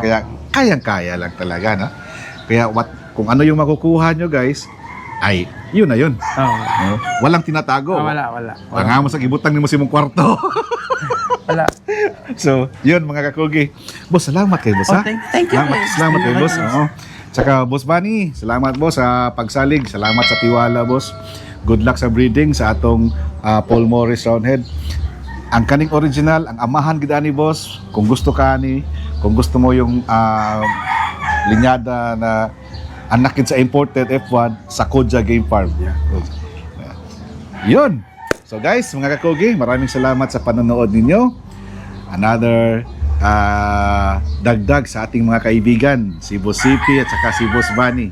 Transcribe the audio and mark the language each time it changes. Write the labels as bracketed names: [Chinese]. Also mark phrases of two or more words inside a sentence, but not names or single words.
[Filipino] Kaya kayang-kaya lang talaga, no? Kaya kung ano yung makukuha nyo guys, ay yun na yun. Oo. No? Walang tinatago. Wala. [Cebuano] Nga mo sa gibutang ni mo si mong kwarto. Wala. So, yun mga kakugi. Boss, salamat kay boss ha. [English] Thank you. [Cebuano] Salamat kay boss. Oo. Tsaka boss Bunny, salamat boss sa pagsalig. [Filipino] Salamat sa tiwala boss. [English] Good luck [Cebuano] sa breeding sa atong Paul Morris Roundhead. Ang kaning original, ang amahan gid ani boss. Kung gusto ka ni, kung gusto mo yung linyada na anak sa imported F1 sa Kodja Game Farm. [Filipino] Yun. So guys, [Cebuano] mga kakugi, [Filipino] maraming salamat sa panonood ninyo. Another dagdag sa ating mga kaibigan, si Boss CP at saka si Boss Bunny.